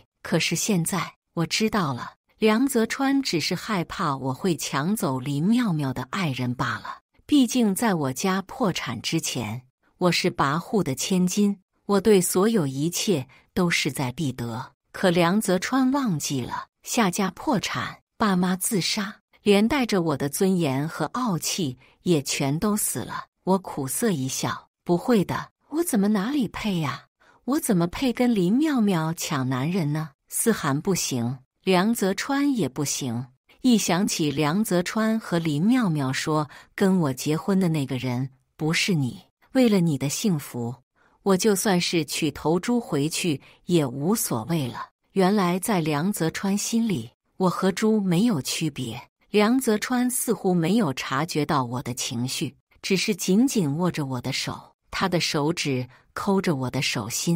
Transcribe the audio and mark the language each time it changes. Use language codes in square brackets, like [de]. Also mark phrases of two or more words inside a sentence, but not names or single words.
[zh] 可是現在我知道了，梁澤川只是害怕我會搶走林妙妙的愛人罷了。畢竟在我家破產之前，我是跋扈的千金，我對所有一切都勢在必得。可梁澤川忘記了，夏家破產，爸媽自殺，連帶着我的尊嚴和傲氣也全都死了。我苦澀一笑，不會的，我怎麼哪裡配呀？我怎麼配跟林妙妙搶男人呢？思涵不行，梁澤川也不行， 一想起梁澤川和林妙妙說跟我結婚的那個人不是你，為了你的幸福，我就算是取頭豬回去也無所謂了。原來在梁澤川心裡，我和豬沒有區別。梁澤川似乎沒有察覺到我的情緒，只是緊緊握着我的手，他的手指摳着我的手心。